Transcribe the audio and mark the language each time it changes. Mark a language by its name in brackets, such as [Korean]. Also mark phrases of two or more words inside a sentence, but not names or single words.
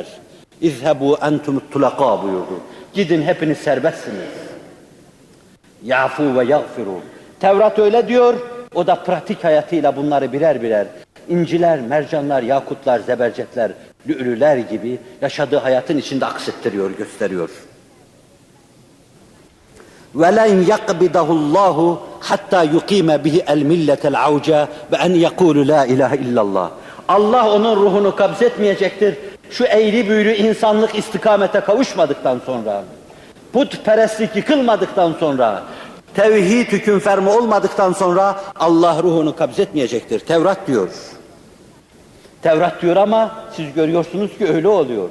[Arabic] اذهبوا أنتم الطلقاء [Turkish] buyurdu. Gidin hepiniz serbestsiniz. [Arabic] يعفو ويغفر. [Turkish] Tevrat öyle diyor. O da pratik hayatıyla bunları birer birer inciler, mercanlar, yakutlar, zebercetler, lü'lüler gibi yaşadığı hayatın içinde aksettiriyor, gösteriyor. [Arabic] وَلَنْ يَقْبِدَهُ اللّٰهُ حَتَّى يُقِيمَ بِهِ الْمِلَّةَ الْعَوْجَى وَاَنْ يَقُولُ لَا اِلَٰهِ اِلَّا اللّٰهِ. [Turkish] Allah onun ruhunu kabzetmeyecektir. Şu eğri büğrü insanlık istikamete kavuşmadıktan sonra, putperestlik yıkılmadıktan sonra, tevhid hüküm fermi olmadıktan sonra Allah ruhunu kabzetmeyecektir. Tevrat diyor. Tevrat diyor ama siz görüyorsunuz ki öyle oluyor.